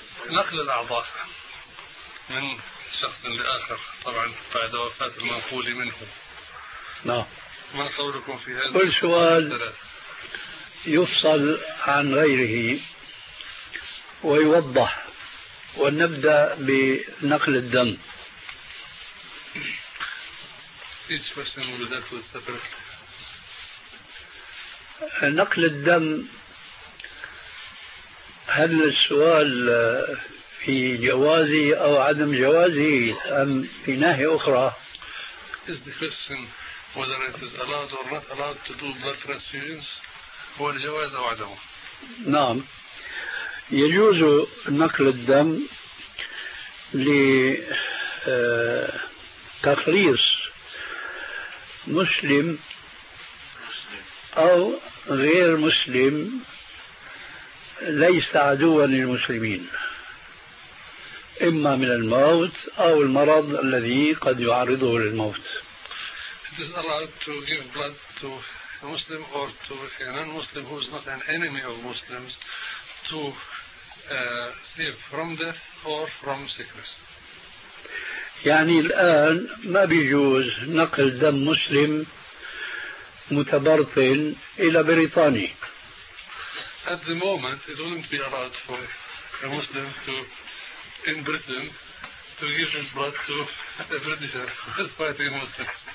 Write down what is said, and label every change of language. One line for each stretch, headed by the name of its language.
Arabic: نقل الأعضاء من شخص لآخر، طبعا بعد وفاة المنقول منه. نعم. ما قولكم في هذا؟ كل سؤال يفصل عن غيره ويوضح، ونبدأ بنقل الدم.
English: Each question will be dealt with separately.
Arabic: نقل الدم، هل السؤال في جوازه أو عدم جوازه أم في ناحية أخرى؟
English: Is the question whether it is allowed or not allowed to do blood transfusions،
Arabic: هو الجواز أو عدمه؟ نعم، يجوز نقل الدم لتخليص مسلم أو غير مسلم ليس عدوا للمسلمين، إما من الموت أو المرض الذي قد يعرضه للموت.
English: It is allowed to give blood to a Muslim or to a non-Muslim who is not an enemy of Muslims, to sleep from death or from sickness.
Arabic: يعني الآن ما بيجوز نقل دم مسلم متبرطن إلى بريطاني.
English: At the moment, it wouldn't be allowed for a Muslim to, in Britain, to give his blood to a Britisher who's fighting a Muslim.